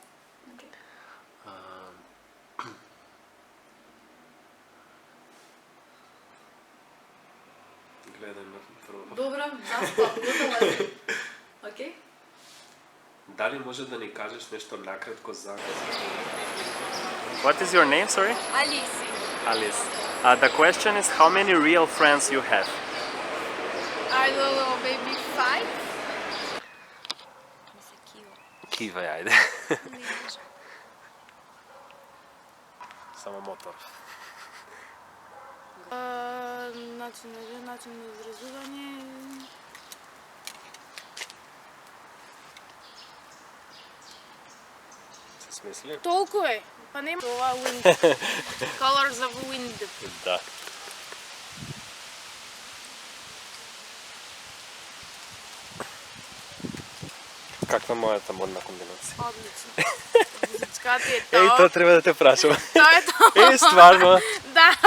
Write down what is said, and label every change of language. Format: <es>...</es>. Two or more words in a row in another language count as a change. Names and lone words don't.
<mk>Гледај ме прво. Добро, заспав, готова. Окей? Дали може да ни кажеш нешто накратко за...</mk> <en>What is your name, sorry? Алиси. Alice. The question is how many real friends you have? I don't know, maybe 5?</en> <mk>Кивај, ајде. Само мотор. Начин на изразување. Се смисли? Толку е. Па нема ова wind. Colors of wind. Да. Каква мојата модна комбинација? Одлично. Музичка ти е тоа. Еј, тоа треба да те прашам. Тоа е тоа. Стварно? Да.</mk>